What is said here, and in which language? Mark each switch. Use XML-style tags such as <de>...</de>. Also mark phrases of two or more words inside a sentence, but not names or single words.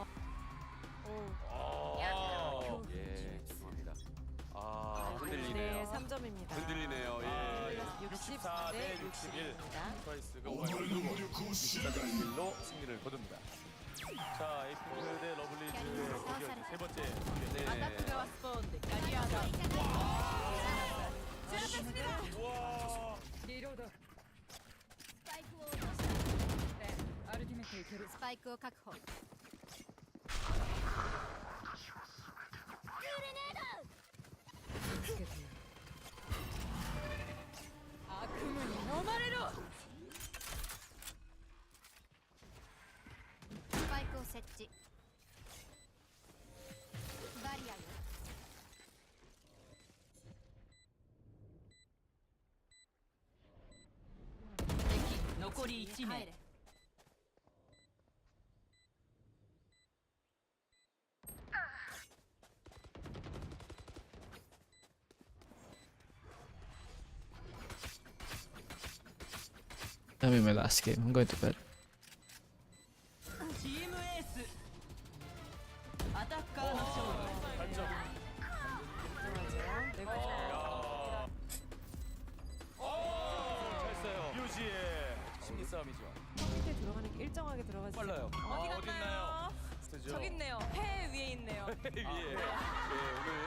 <ko>예, 죄송합니다. 아, 네, 흔들리네요. 3점입니다. 흔들리네요. 예. 64 대 61. 60입니다. 프라이스가 오늘 누르고 64대1로 승리를 거둡니다. 자 에이핑크 대 러블리즈의 대결 세 번째 경기. 네.</ko> <ja>はスポーンでガリアード。</ja> <ko>우와.</ko> <ja>リロード。スパイクを落としたアルティメットいける。スパイクを確保つけてやる。悪夢に飲まれろ。スパイクを設置バリアよ敵残り1名。帰れ</ja> <en>That'll be my last game. I'm going to bed.</en> <ja>チームエース。アタッカーの勝利。</ja> <ko>단점. 들어가죠. 네, 잘했어요. 유지의 심리 싸움이죠. 밑에 들어가는 게 일정하게 들어가지. 빨라요. 어디 갔나요? 스트죠. 저기 있네요. 해 위에 있네요. 위에. 오늘</ko>